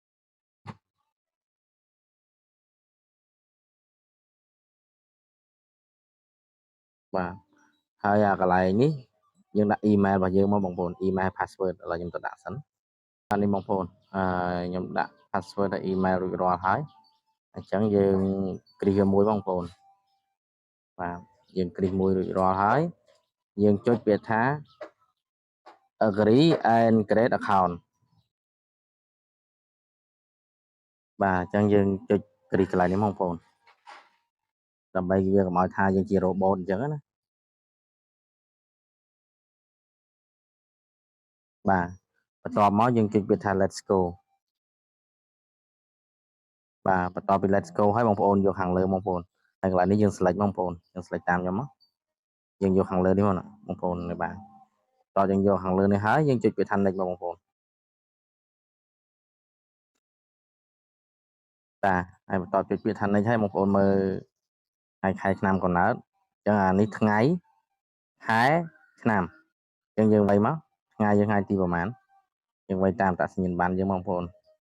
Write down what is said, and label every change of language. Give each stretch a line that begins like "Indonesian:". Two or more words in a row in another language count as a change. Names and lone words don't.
Khmer: បាទហើយអាកន្លែងនេះយើងដាក់ email របស់យើងមកបងប្អូន
English: email password
Khmer: ឥឡូវខ្ញុំទៅដាក់សិនអានេះបងប្អូនខ្ញុំដាក់ password และ email រួចរាល់ហើយអញ្ចឹងយើងគ្រីសវាមួយបងប្អូនបាទយើងគ្រីសមួយរួចរាល់ហើយយើងចុចពាក្យថា
English: agree and create account
Khmer: បាទអញ្ចឹងយើងចុចគ្រីសកន្លែងនេះបងប្អូនដើម្បីវាកុំឲ្យថាយើងជា robot អញ្ចឹងណាបាទបន្ទាប់មកយើងចុចពាក្យថា
English: let's go
Khmer: បាទបន្ទាប់ពី
English: let's go
Khmer: ហើយបងប្អូនយកខាងលើបងប្អូនហើយកន្លែងនេះយើង select បងប្អូនយើង select តាមខ្ញុំមកយើងយកខាងលើនេះមកបងប្អូនបាទតោះយើងយកខាងលើនេះហើយយើងចុចពាក្យថា next មកបងប្អូន បាទហើយបន្ទាប់ចុចពាក្យថា next ហើយបងប្អូនមើលថ្ងៃខែឆ្នាំកំណើតអញ្ចឹងអានេះថ្ងៃខែឆ្នាំអញ្ចឹងយើងវាយមកថ្ងៃយើងថ្ងៃទីប្រហែលយើងវាយតាមអត្តសញ្ញាណប័ណ្ណយើងបងប្អូន